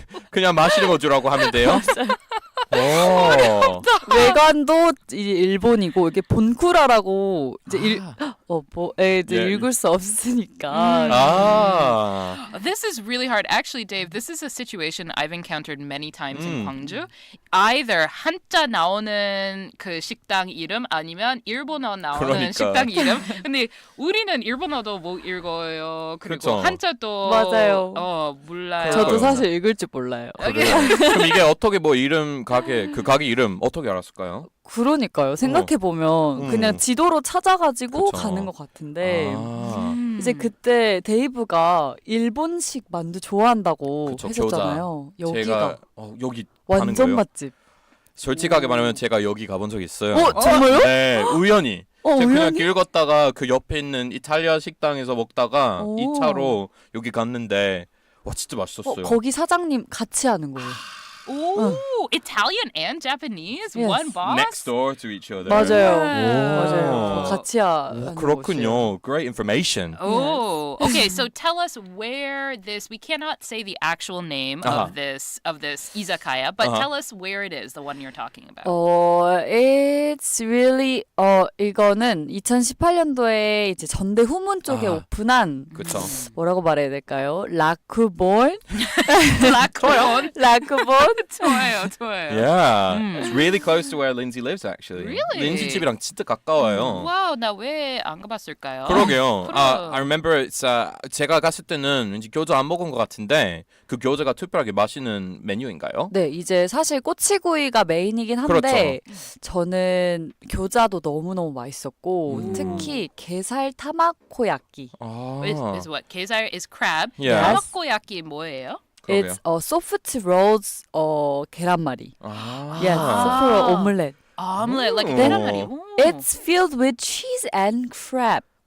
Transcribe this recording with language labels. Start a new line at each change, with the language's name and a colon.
Korean: 그냥 마시는 거 주라고 하면 돼요? 오. 외관도 이제 일본이고 이게 본쿠라라고 이제 이제 예. 읽을 수 없으니까. 아.
English: This is really hard. Actually, Dave, this is a situation I've encountered many times in Gwangju. Either
Korean: 한자 나오는 그 식당 이름 아니면 일본어 나오는 그러니까. 식당 이름. 근데 우리는 일본어도 못 읽어요. 그리고 그렇죠. 한자도 맞아요. 몰라요. 저도 그러니까요. 사실 읽을 줄 몰라요. 그럼 이게 어떻게 뭐 이름 그 가게 이름 어떻게 알았을까요? 그러니까요. 생각해 보면 그냥 지도로 찾아가지고 그쵸. 가는 것 같은데 아. 이제 그때 데이브가 일본식 만두 좋아한다고 그쵸, 했었잖아요. 제가 여기가 여기 가는 완전 거예요? 맛집. 솔직하게 말하면 제가 여기 가본 적 있어요. 정말요? 네, 우연히. 제가 그냥 우연히? 길 걷다가 그 옆에 있는 이탈리아 식당에서 먹다가 오. 2차로 여기 갔는데 와 진짜 맛있었어요. 거기 사장님 같이 하는 거예요. 오,
English: Oh, Italian and Japanese? Yes. One boss? Next door to each other.
Korean: 맞아요.
English: Wow.
Korean: 맞아요. 같이 하는 그렇군요.
English: Great information. Oh, okay. So tell us where this. We cannot say the actual name of this izakaya, but tell us where it is. The one you're talking about. It's really
Korean: 이거는 2018년도에 이제 전대 후문 쪽에 오픈한 그렇죠. 뭐라고 말해야 될까요? 라쿠본? 라쿠본? 좋아요, 좋아요.
English: Yeah, it's really close to where Lindsay lives actually. Really?
Korean: Lindsay 집이랑 진짜 가까워요. 와우, 나 왜 안 가봤을까요? 그러게요. 그럼.
English: I remember it's,
Korean: 제가 갔을 때는 왠지 교자 안 먹은 것 같은데 그 교자가 특별하게 맛있는 메뉴인가요? 네, 이제 사실 꼬치구이가 메인이긴 한데 저는 교자도 너무너무 맛있었고 특히 게살 타마코야끼.
English: Is what? 게살 is crab. Yes.
Korean: 타마코야끼 뭐예요?
English: It's soft rolls 계란말이.
Korean: 아.
English: Yes, soft roll omelette. Omelette, like Ooh.
Korean: 계란말이. 오.
English: It's filled with cheese and crab.